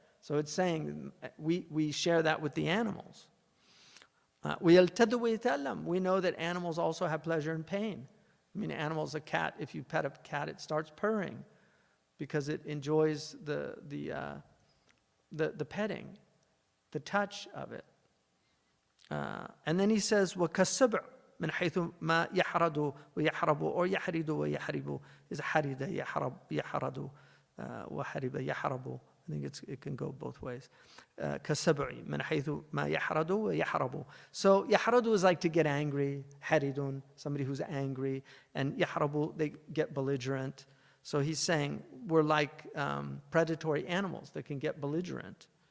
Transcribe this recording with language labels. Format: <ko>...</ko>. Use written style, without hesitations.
<en>So it's saying we share that with the animals. We know that animals also have pleasure and pain. I mean, animals, a cat, if you pet a cat, it starts purring because it enjoys the petting, the touch of it. And then he says,</en> <ar>وَكَالسَّبْعِ مِنْ حَيْثُ مَا يَحْرَدُ وَيَحْرَبُ, or يَحْرِدُ وَيَحْرِبُ is حَرِدَ يَحْرَدُ وَحَرِبَ يَحْرَبُ.</ar> <en>I think it can go both ways.</en> <ar>كَالسَّبْعِ مِنْ حَيْثُ مَا يَحْرَدُ وَيَحْرَبُ.</ar> <en>So يَحْرَدُ is like to get angry, حَرِدٌ, somebody who's angry, and يَحْرَبُ, they get belligerent. So he's saying we're like predatory animals that can get belligerent.</en>